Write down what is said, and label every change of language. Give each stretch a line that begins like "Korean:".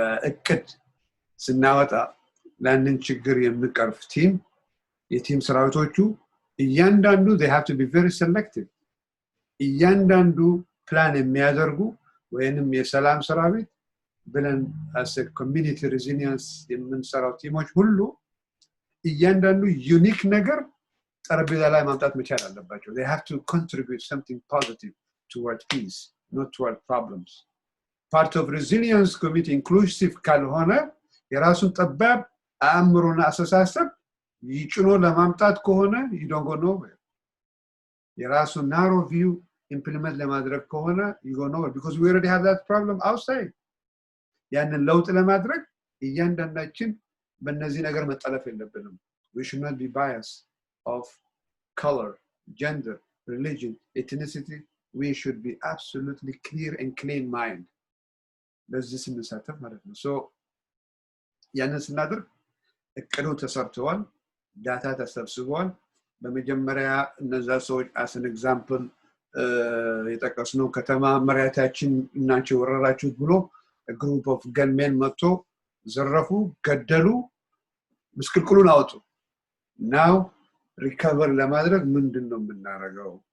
Amharic: እቅድ ስናወጣ ለአንድን ችግር የሚቀርፍ ቲም የቲም ሰራዊቶቹ እያንዳንዱ
English: they have to be very selective።
Amharic: እያንዳንዱ ፕላን የሚያደርጉ ወይንም የሰላም ሰራዊት ብለን
English: as a community resilience
Amharic: የምንሰራው ቲሞች ሁሉ እያንዳንዱ ዩኒክ ነገር ጠረጴዛ ላይ ማምጣት መቻል አለባቸው።
English: they have to contribute something positive toward peace, not toward problems. Part of resilience committee inclusive
Amharic: ካልሆነ የራሱን ጠባብ አእምሮና አስተሳሰብ ይጭኖ ለማምጣት ከሆነ
English: you don't go nowhere. የራሱን narrow view implement ለማድረግ ከሆነ you go nowhere because we already have that problem outside.
Amharic: ያንን ለውጥ ለማድረግ እያንዳንዳችን በእነዚህ ነገር መጠለፍ የለብንም።
English: We should not be biased of color, gender, religion, ethnicity. We should be absolutely clear and clean mind.
Amharic: በዚህ ስንሳተፍ ማለት ነው። so ያንን ስናደርግ እቅዱ ተሰርተዋል፣ ዳታ ተሰብስቧል። በመጀመሪያ እነዛ ሰዎች
English: as an example
Amharic: የጠቀስነው ከተማ መሪያታችን እናንተ ወረራችሁት ብሎ
English: a group of gunmen
Amharic: መጥቶ ዘረፉ፣ ገደሉ፣ ምስቅልቅሉን አወጡ። now recover ለማድረግ ምንድነው የምናደርገው?